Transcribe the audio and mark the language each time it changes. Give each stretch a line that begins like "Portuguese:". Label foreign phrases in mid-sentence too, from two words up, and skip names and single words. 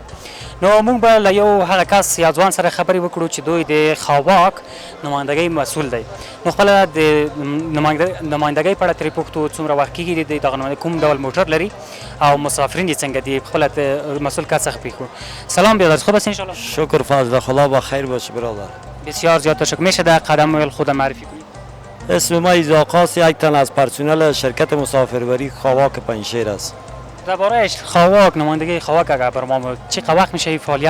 Pashto: نو موږ به له یو هغه کس یا ځوان سره خبرې وکړو چې دوی د خاواک نمایندګۍ مسؤل دی. نو خپله د نمایندګۍ په اړه ترې پوښتو څومره وخت کېږي د دغه نمایندګۍ کوم ډول موټر لري او مسافرین یې څنګه دي. خپله مسئول کس څخه پوښتو.
Persian: سلام برادر، خوب هستین انشاءالله؟ شکر فضل خدا بخیر باشه برادر. بسیار زیاد تشکر. میشه در قدم اول خود معرفی کنید؟ اسم ما ایزاقاس، یک تن از پرسنل شرکت مسافربری خاواک پنجشیر است. درباره خاواک، نمایندگی خاواک اگر بر ما چه وقت میشه این فعالیت؟